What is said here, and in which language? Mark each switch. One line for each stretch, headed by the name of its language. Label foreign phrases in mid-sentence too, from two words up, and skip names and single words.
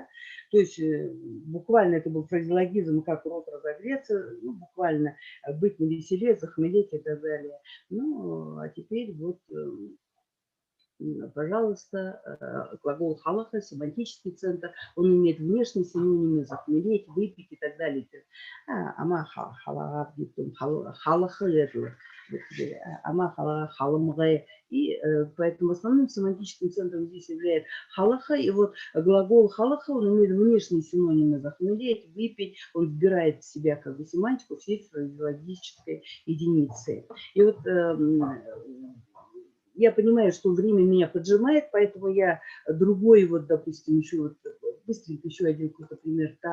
Russian: То есть буквально это был фразеологизм, как рот разогреться, ну, буквально быть навеселе, захмелеть и так далее. Ну, а теперь вот, пожалуйста, глагол халаха, семантический центр, он имеет внешние синонимы: захмелеть, выпить и так далее.
Buriat: Ама халаха, халаха, ама халаха,
Russian: и поэтому основным семантическим центром здесь является халаха. И вот глагол халаха, он имеет внешние синонимы: захмелеть, выпить, он вбирает в себя как бы семантику всей фразеологической единицы. И вот я понимаю, что время меня поджимает, поэтому я другой, вот, допустим, еще вот быстренько еще один какой-то пример.